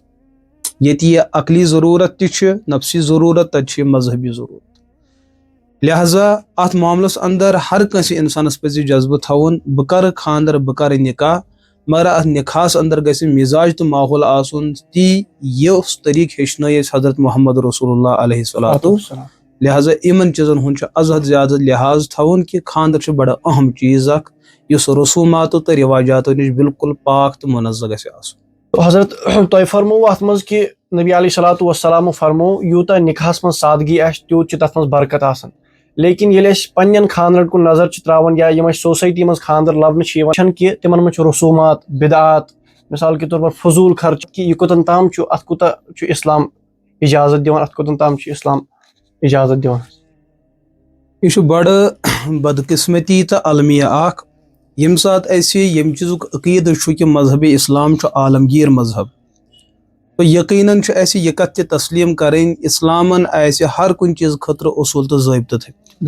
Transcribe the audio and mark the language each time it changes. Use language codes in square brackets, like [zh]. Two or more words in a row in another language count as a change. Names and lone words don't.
[ks] ییٚتہِ یہِ عقلی ضروٗرت تہِ چھِ نفسی ضروٗرت تتہِ چھِ مذہبی ضروٗرت. لہذا اتھ معاملس اندر ہر کٲنٛسہِ انسانس پزِ جذبہٕ تھاوُن بہٕ کرٕ خاندر بہٕ کرٕ نکاح مگر اتھ نکاحس اندر گژھِ مزاج تہٕ ماحول آسُن تی یُس طریٖقہٕ ہیٚچھنٲے اَسہِ حضرت محمد رسول اللہ [ar] علیہ الصلوۃ والسلام. [ks] لہٰذا یِمن چیٖزن ہُنٛد چھُ از حد زیادٕ لحاظ تھاوُن کہِ خاندر چھُ بڑٕ اہم چیٖز اکھ یُس رسوٗماتو تہٕ رواجاتو نِش بالکل پاک تہٕ منزہ گژھِ آسُن. حضرت تۄہہِ فرمووُ اتھ منٛز کہِ نبی [ar] علیہ الصلوۃ [ks] والسلامو فرموو یوٗتاہ نکاحس منٛز سادگی آسہِ تیوٗت چھُ تتھ منٛز برکت آسان. لیکن ییٚلہِ أسۍ پننٮ۪ن خاندرن کُن نظر چھِ تراوان یا یِم اَسہِ سوسایٹی منٛز خاندر لبنہٕ چھِ یِوان وٕچھان کہِ تِمن منٛز چھُ رسوٗمات بدعات [ur] مثال کے طور پر [ks] فضوٗل خرچ کہِ یہِ کوٚتن تام چھُ اتھ کوٗتاہ چھُ اسلام اجازت دِوان اتھ کوٚتن تام چھُ اسلام اجازت دِوان. یہِ چھُ بڑٕ بدقسمتی تہٕ المیہ اکھ ییٚمہِ ساتہٕ اَسہِ ییٚمہِ چیٖزُک عقیٖدٕ چھُ کہِ مذہبِ اسلام چھُ عالمگیر مذہب تہٕ یقیناً چھُ اَسہِ یہِ کتھ تہِ تسلیٖم کرٕنۍ اسلامن آسہِ ہر کُنہِ چیٖز خٲطرٕ اصوٗل تہٕ ضٲبطہٕ تھٲومٕتۍ.